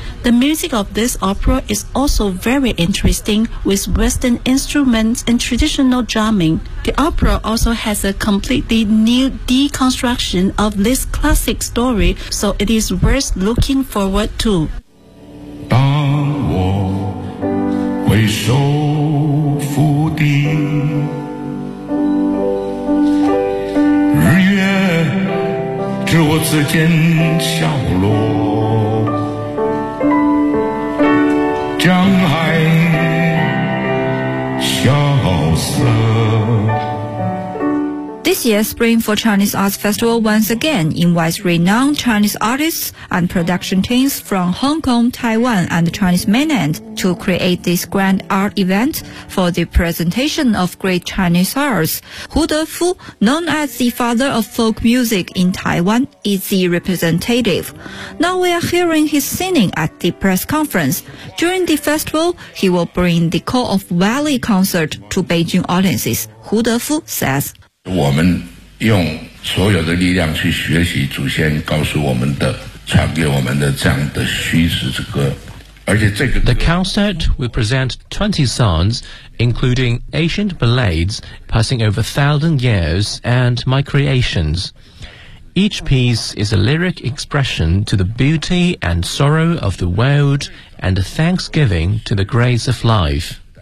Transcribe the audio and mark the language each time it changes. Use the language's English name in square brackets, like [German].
[English] The music of this opera is also very interesting with Western instruments and traditional drumming. The opera also has a completely new deconstruction of this classic story, so it is worth looking forward to. [Chinese] 当我回首腹地，日月知我此间笑落，江海萧瑟。 [English] This year, Spring for Chinese Arts Festival once again invites renowned Chinese artists and production teams from Hong Kong, Taiwan, and the Chinese mainland to create this grand art event for the presentation of great Chinese arts. Hu Defu, known as the father of folk music in Taiwan, is the representative. Now we are hearing his singing at the press conference. During the festival, he will bring the Call of Valley concert to Beijing audiences. Hu Defu says, [Chinese] 我们用所有的力量去学习祖先告诉我们的传给我们的这样的虚实之歌，而且这个 [English] The concert will present 20 songs including ancient ballads passing over 1,000 years and my creations. Each piece is a lyric expression to the beauty and sorrow of the world and a thanksgiving to the grace of life.